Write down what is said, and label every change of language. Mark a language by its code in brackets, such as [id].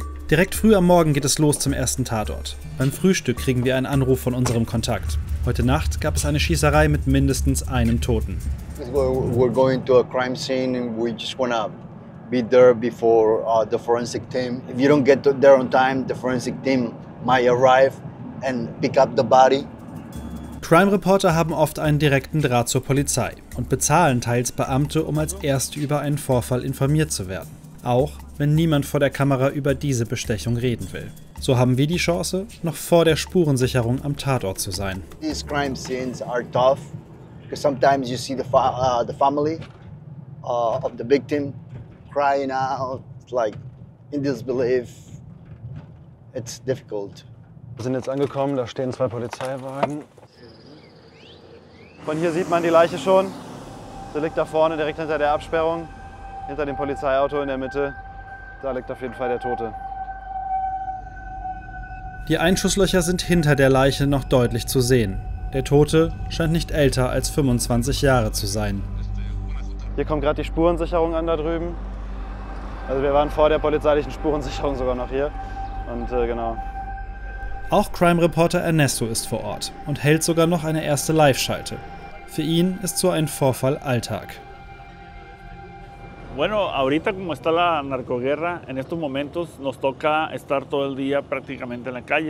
[de] Direkt früh am Morgen geht es los zum ersten Tatort. Beim Frühstück kriegen wir einen Anruf von unserem Kontakt. Heute Nacht gab es eine Schießerei mit mindestens einem Toten. [en] We're going to a crime scene and we just want to be there before the forensic team. If you don't get there on time, the forensic team might arrive and pick up the body. [de] Crime Reporter haben oft einen direkten Draht zur Polizei und bezahlen teils Beamte, um als Erste über einen Vorfall informiert zu werden. Auch wenn niemand vor der Kamera über diese Bestechung reden will. So haben wir die Chance, noch vor der Spurensicherung am Tatort zu sein. [en] These crime scenes are tough because sometimes you see the family of the victim crying out, like in disbelief. It's difficult. [de] Wir sind jetzt angekommen, da stehen 2 Polizeiwagen. Von hier sieht man die Leiche schon. Sie liegt da vorne, direkt hinter der Absperrung, hinter dem Polizeiauto in der Mitte. Da liegt auf jeden Fall der Tote. Die Einschusslöcher sind hinter der Leiche noch deutlich zu sehen. Der Tote scheint nicht älter als 25 Jahre zu sein. Hier kommt gerade die Spurensicherung an da drüben. Also wir waren vor der polizeilichen Spurensicherung sogar noch hier. Und genau. Auch Crime Reporter Ernesto ist vor Ort und hält sogar noch eine erste Live-Schalte. Für ihn ist so ein Vorfall Alltag. [es] Bueno, ahorita como está la narcoguerra, en estos momentos nos toca estar todo el día prácticamente en la calle.